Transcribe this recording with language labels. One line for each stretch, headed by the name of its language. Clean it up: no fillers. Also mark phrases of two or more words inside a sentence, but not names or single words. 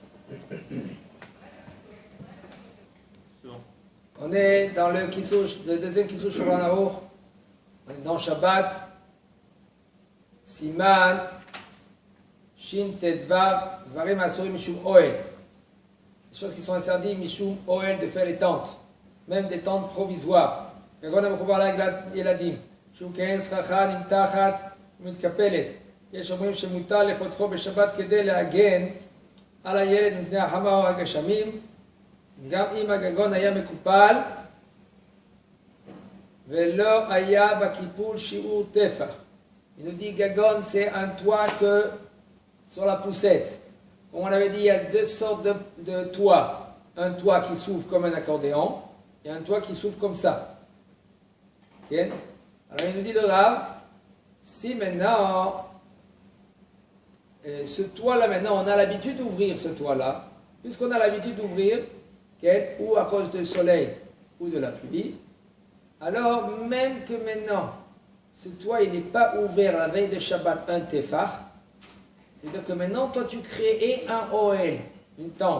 French: On est dans le deuxième Kitsur Shulchan Aruch. On est dans Shabbat. Siman.
Hebrew: שין תדו. דברים אסורים משום אהל.
French: Des choses qui sont interdites,
Hebrew: משום אהל,
French: de faire les tentes. Même des tentes provisoires.
Hebrew: כגון המחובר לילדים, שהוא כעין סככה נמתחת ומתקפלת. יש אומרים שמותר לפותחו בשבת כדי להגן על הילד מפני החמה או הגשמים, גם אם הגגון היה מקופל ולא היה בקיפול שיעור טפח.
French: Il nous dit gagon, c'est un toit que sur la poussette. Comme on avait dit, il y a deux sortes de toits. Un toit qui s'ouvre comme un accordéon et un toit qui s'ouvre comme ça. Alors il nous dit le Rav, si maintenant, ce toit-là, maintenant, on a l'habitude d'ouvrir ce toit-là, puisqu'on a l'habitude d'ouvrir, ou à cause du soleil ou de la pluie, alors même que maintenant, ce toit, il n'est pas ouvert la veille de Shabbat, un tefach, c'est-à-dire que maintenant, toi, tu crées un Ohel, une tente.